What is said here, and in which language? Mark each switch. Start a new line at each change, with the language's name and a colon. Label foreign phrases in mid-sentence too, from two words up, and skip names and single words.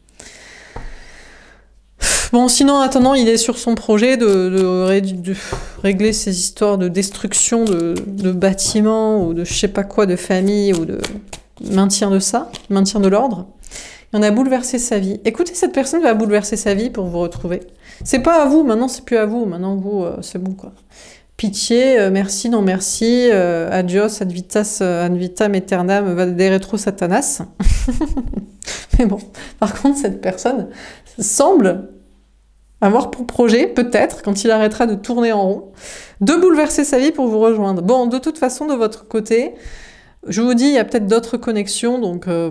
French: Bon, sinon, en attendant, il est sur son projet de régler ces histoires de destruction de bâtiments ou de je sais pas quoi, de famille ou de maintien de ça, maintien de l'ordre. Et on a bouleversé sa vie. Écoutez, cette personne va bouleverser sa vie pour vous retrouver. C'est pas à vous, maintenant c'est plus à vous. Maintenant, vous, c'est bon, quoi. Pitié, merci, non merci,
Latin: adios, ad vitam aeternam, vade retro satanas.
French: Mais bon, par contre, cette personne semble avoir pour projet, peut-être, quand il arrêtera de tourner en rond, de bouleverser sa vie pour vous rejoindre. Bon, de toute façon, de votre côté, je vous dis, il y a peut-être d'autres connexions, donc...